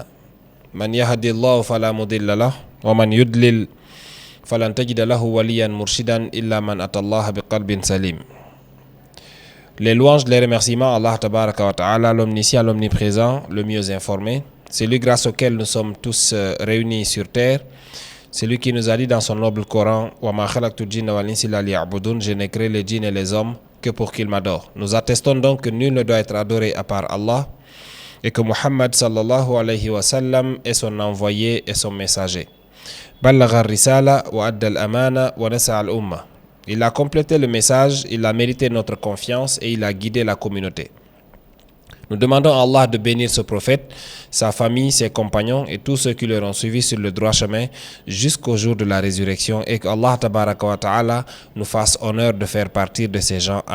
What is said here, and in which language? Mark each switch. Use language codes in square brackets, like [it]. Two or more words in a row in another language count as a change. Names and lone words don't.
[ar] من يهده الله فلا مضل له ومن يضلل فلن تجد له وليا مرشدا إلا من أتى الله بقلب سليم. [fr] Les louanges, les remerciements à Allah [ar] تبارك وتعالى, [fr] l'omniscient, l'omniprésent, le mieux informé. C'est lui grâce auquel nous sommes tous réunis sur terre. C'est lui qui nous a dit dans son noble Coran: [ar] وما خلقت الجن والإنس إلا ليعبدون. [fr] Je n'ai créé les djinns et les hommes que pour qu'ils m'adorent. Nous attestons donc que nul ne doit être adoré à part Allah et que Muhammad [ar] صلى الله عليه وسلم [fr] est son envoyé et son messager. [ar] بلغ الرسالة وأدى الأمانة ونصح الأمة. [fr] Il a complété le message, il a mérité notre confiance et il a guidé la communauté. Nous demandons à Allah de bénir ce prophète, sa famille, ses compagnons et tous ceux qui leur ont suivi sur le droit chemin jusqu'au jour de la résurrection, et qu'Allah [ar] تبارك وتعالى [fr] nous fasse honneur de faire partie de ces gens.